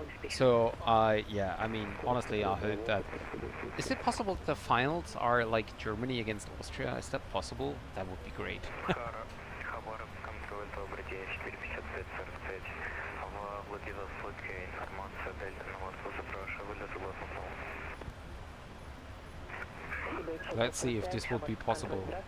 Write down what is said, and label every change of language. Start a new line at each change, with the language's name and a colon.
English: So yeah, I mean, honestly, I hope that... Is it possible that the finals are like Germany against Austria? Is that possible? That would be great.
Russian: Khabarovsk контроль, добрый день, 455-45. В Владивостоке информация Дельта на борту, запрашиваю вылет согласно плану.
English: Let's see if this would be possible.